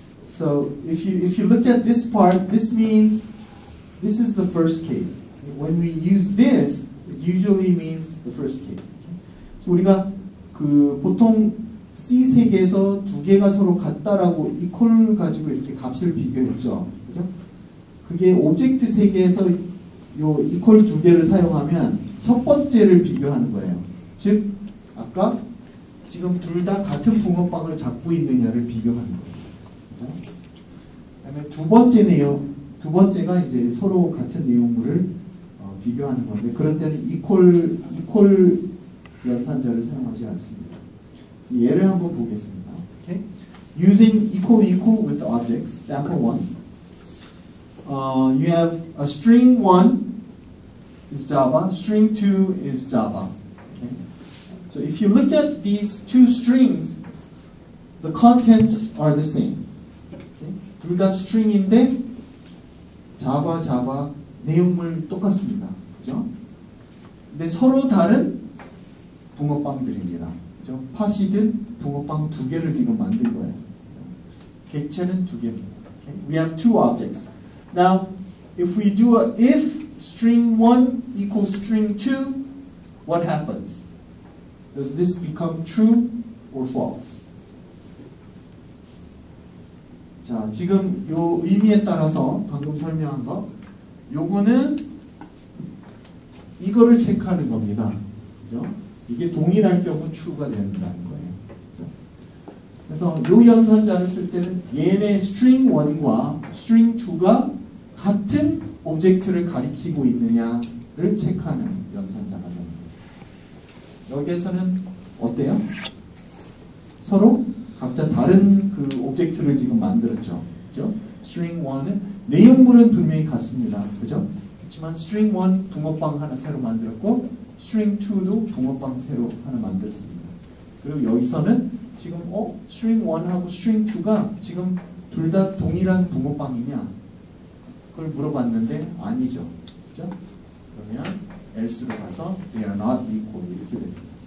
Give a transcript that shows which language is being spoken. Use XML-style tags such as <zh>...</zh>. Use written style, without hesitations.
<en>So if you look at this part, this means this is the first case. When we use this, it usually means the first case. So</en> <ko>우리가 보통 C 세계에서 두 개가 서로 같다라고 equal 가지고 이렇게 값을 비교했죠. 그죠? 그게 오브젝트 세계에서 요 equal 두 개를 사용하면 첫 번째를 비교하는 거예요. 즉 아까 지금 둘 다 같은 붕어빵을 잡고 있느냐를 비교하는 거예요. 그죠? 그다음에 두 번째가 이제 서로 같은 내용물을 비교하는 건데, 그런 때는 equal 연산자를 사용하지 않습니다. 예를 한번 보겠습니다. Okay?</ko> <en>Using equal with objects, sample 1. You have a string 1 is Java, string 2 is Java. Okay? So if you look at these two strings, the contents are the same. Okay?</en> <ko>둘 다 string인데 Java 내용물 똑같습니다. 그죠? 근데 서로 다른 붕어빵들입니다. 그죠? 팥이든 붕어빵 두 개를 지금 만든 거예요. 객체는 두 개입니다.</ko> <en>Okay? We have two objects. Now, if we do a if string 1 equals string 2, what happens? Does this become true or false?</en> <ko>자, 지금 요 의미에 따라서 방금 설명한 거, 요거는 이거를 체크하는 겁니다. 그죠? 이게 동일할 경우 true가 된다는 거예요. 그죠? 그래서 요 연산자를 쓸 때는 얘네 string 1과 string 2가 같은 오브젝트를 가리키고 있느냐를 체크하는 연산자가 됩니다. 여기에서는 어때요? 서로 각자 다른 그 오브젝트를 지금 만들었죠. 그죠? string 1은 내용물은 분명히 같습니다. 그죠? 그렇지만 string 1 붕어빵 하나 새로 만들었고 string 2도 붕어빵 새로 하나 만들었습니다. 그리고 여기서는 지금 string 1하고 string 2가 지금 둘 다 동일한 붕어빵이냐? 그걸 물어봤는데 아니죠. 그죠? 그러면 else로 가서</ko> <en>they are not equal</en> <ko>이렇게 됩니다.</ko>